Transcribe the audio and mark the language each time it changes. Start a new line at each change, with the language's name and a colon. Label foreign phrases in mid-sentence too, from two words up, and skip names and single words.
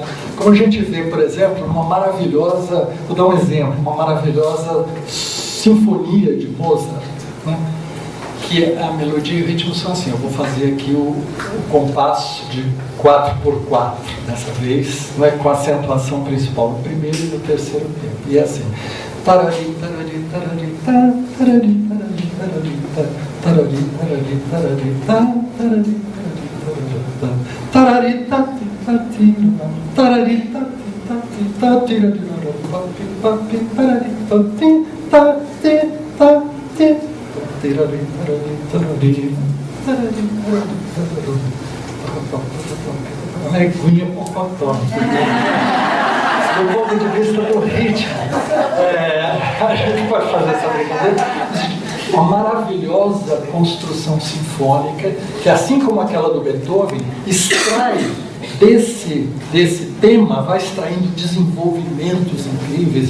Portuguese: Como a gente vê, por exemplo, uma maravilhosa, vou dar um exemplo, uma maravilhosa sinfonia de Mozart, né? Que a melodia e o ritmo são assim. Eu vou fazer aqui o compasso de 4x4 dessa vez, não é, com a acentuação principal no primeiro e no terceiro tempo. E é assim: tarari, tarari, tarari, tarari, tarari, tarari, tarari, tarari, tarari, tarari, tarari, Neguinha Pocotó. Do ponto de vista do ritmo, a gente pode fazer essa brincadeira. Uma maravilhosa construção sinfônica, que, assim como aquela do Beethoven, extrai desse tema, vai extraindo desenvolvimentos incríveis.